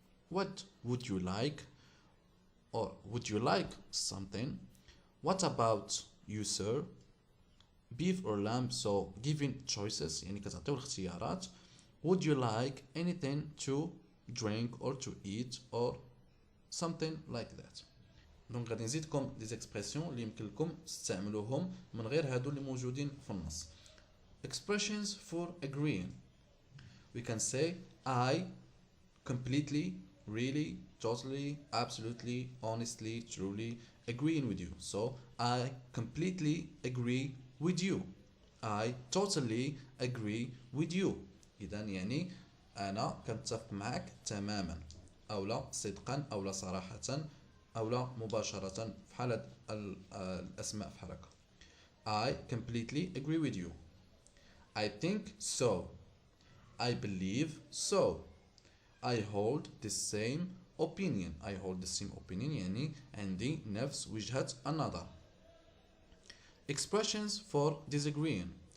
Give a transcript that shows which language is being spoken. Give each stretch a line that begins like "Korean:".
English: What would you like? Or would you like something? What about you, sir? beef or lamb, so giving choices،
Arabic: يعني كتعطيو الاختيارات.
English: would you like anything to drink or to eat or something like that.
Arabic: دونك غادي نزيدكم دي زيكسبرسيون اللي يمكن لكم تستعملوهم من غير هادو اللي موجودين في النص.
English: expressions for agreeing. we can say I completely, really, totally, absolutely, honestly, truly agreeing with you. So I completely agree with you. I totally agree with you.
Arabic: إذا يعني أنا كنتفق معك تماما، أو لا صدقا، أو لا صراحة، أو لا مباشرة في حالة الأسماء في حركة.
English: I completely agree with you. I think so. I believe so. I hold the same opinion. I hold the same opinion
Arabic: يعني عندي نفس وجهة النظر.
English: expressions for disagreeing.